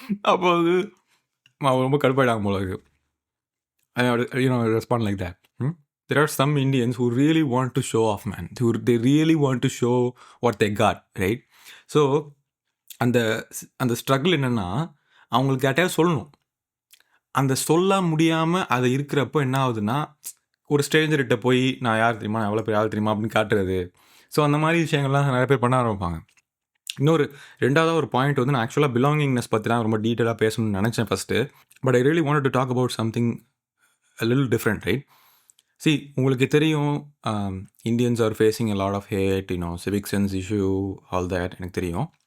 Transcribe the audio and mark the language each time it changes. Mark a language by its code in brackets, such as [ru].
[ta] அப்போ வந்து ரொம்ப கடுப்பாயிடாங்க போல இருக்கு. [en] Respond like that. There are some Indians who really want to show off, man. They really want to show what they got, right? [ta] So அந்த struggle என்னென்னா, அவங்களுக்கு யார்ட்டையாவது சொல்லணும். அந்த சொல்ல முடியாமல் அதை இருக்கிறப்போ என்ன ஆகுதுன்னா, ஒரு ஸ்ட்ரேஞ்சர்கிட்ட போய் நான் யார் தெரியுமா, நான் எவ்வளோ பேர் யார் தெரியுமா அப்படின்னு காட்டுறது. ஸோ அந்த மாதிரி விஷயங்கள்லாம் நிறைய பேர் பண்ண ஆரம்பிப்பாங்க. இன்னொரு ரெண்டாவது ஒரு பாயிண்ட் வந்து, நான் ஆக்சுவலாக பிலாங்கிங்னஸ் பற்றி தான் ரொம்ப டீட்டெயிலாக பேசணும்னு நினச்சேன் first. [en] But I really wanted to talk about something a little different, right? See, [ta] உங்களுக்கு தெரியும், [en] Indians are facing a lot of hate, civic sense issue, all that, [ta] எனக்கு தெரியும்.